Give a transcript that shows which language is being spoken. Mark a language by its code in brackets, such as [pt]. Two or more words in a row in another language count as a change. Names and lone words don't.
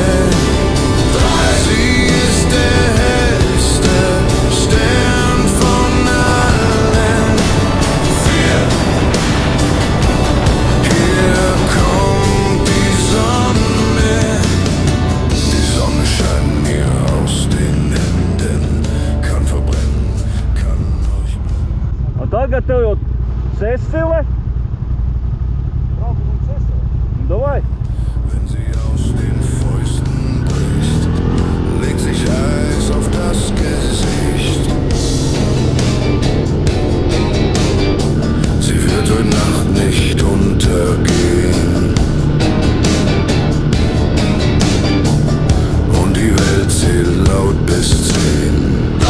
[de] Sie ist der hellste Stern von allen. Hier kommt die Sonne. Die Sonne scheint mir aus den Händen, kann verbrennen, kann euch. [lv] Un tagad tev jau Sesile? Braucam uz Sesili. Davai! [de] Wenn sie aus den Fäusten bricht, legt sich Eis auf das Gesicht. Sie wird heute Nacht nicht untergehen und die Welt zählt laut bis 10.